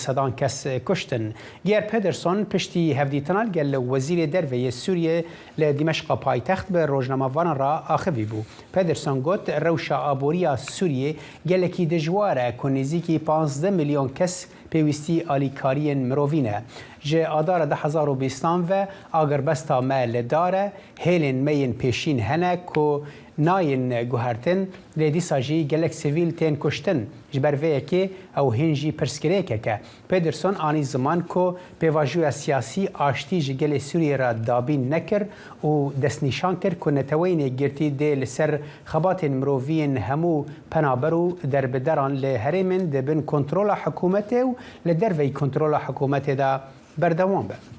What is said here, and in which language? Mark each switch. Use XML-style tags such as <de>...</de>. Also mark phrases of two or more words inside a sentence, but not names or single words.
<ku>سەدان کەس کوشتن گێر پێدرسۆن پشتی هەفدیتنال گەل لە وەزیرێ دەرڤەیە سووریە لە دیمەشقا پایتەخت بە ڕۆژنامەوانە ڕا ئاخەوی بوو پێدرسۆن گوت ڕەوشە ئابووریە سووریە گەلێکی دژوارە کۆ نزیکی 15 میلیۆن کەس پێویستی ئالیکاریên مرۆڤینە ji adara 2020 ve agirبesta me li dare hêlên me yên pêşîn hene ku nayên guhertin lê dîsa jî gelek sivîl tên kuştin ji ber vê yekê ew hîn jî pirsgirêkek e Pederson anî ziman ku pêvajoya siyasî aştî ji gelê Sûriye re dabîn nekir û destnîşan kir ku neteweyên yekgirtî dê li ser xebatên miroviyên hemû penaber û derbideran li herêmên dibin kontrola hikûmetê û li derveyî kontrola hikûmetê de berdewam be.</ku>